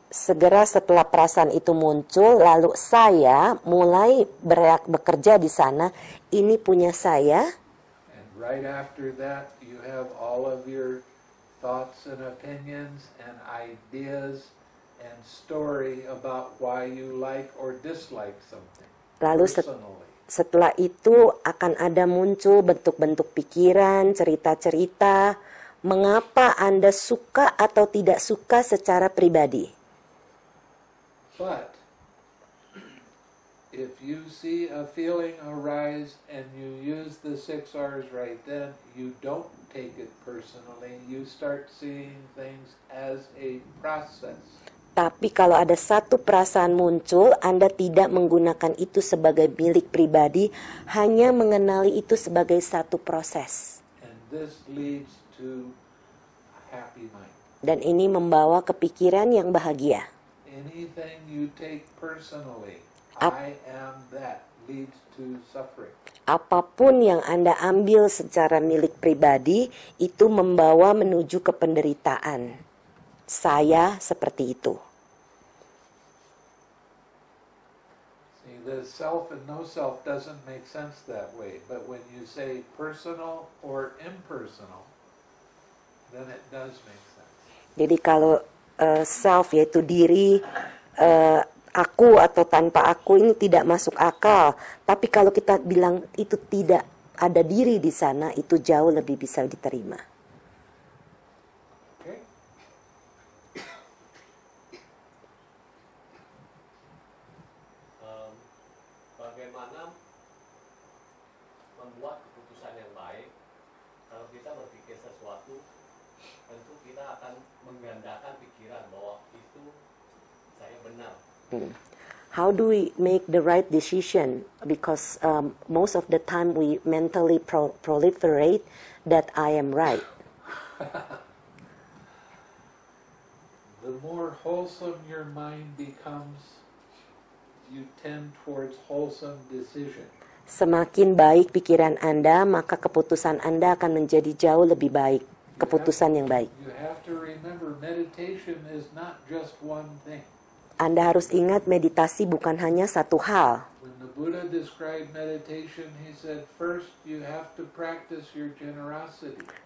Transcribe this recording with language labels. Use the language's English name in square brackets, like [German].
[Indonesian] segera setelah perasaan itu muncul, lalu saya mulai bekerja di sana, ini punya saya. [English] And right after that, you have all of your thoughts and opinions and ideas and story about why you like or dislike something. [Indonesian] Lalu [English] Personally. [Indonesian] setelah itu akan ada muncul bentuk-bentuk pikiran, cerita-cerita, mengapa Anda suka atau tidak suka secara pribadi. [English] But if you see a feeling arise and you use the 6 R's right then, you don't take it personally. You start seeing things as a process. [Indonesian] Tapi kalau ada satu perasaan muncul, Anda tidak menggunakan itu sebagai milik pribadi, hanya mengenali itu sebagai satu proses. [English] And this leads to a happy mind. [Indonesian] Dan ini membawa ke pikiran yang bahagia. [English] Anything you take personally, Ap- I am that, leads to suffering. [Indonesian] Apapun yang Anda ambil secara milik pribadi, itu membawa menuju ke penderitaan. Saya seperti itu. [English] See, the self and no self doesn't make sense that way. But when you say personal or impersonal, then it does make sense. [Indonesian] Jadi kalau self yaitu diri, aku atau tanpa aku ini tidak masuk akal. Tapi kalau kita bilang itu tidak ada diri di sana, itu jauh lebih bisa diterima. [English] Okay? [Indonesian] Bagaimana membuat keputusan yang baik? Kalau kita berpikir sesuatu, tentu kita akan menggandakan pikiran bahwa itu saya benar. [English] How do we make the right decision? Because most of the time we mentally proliferate that I am right. The more wholesome your mind becomes, you tend towards wholesome decision. [Indonesian] Semakin baik pikiran Anda, maka keputusan Anda akan menjadi jauh lebih baik. Keputusan yang baik. [English] You have to remember, meditation is not just one thing. [Indonesian] Anda harus ingat meditasi bukan hanya satu hal. [English] When the Buddha described meditation, he said, first you have to practice your generosity.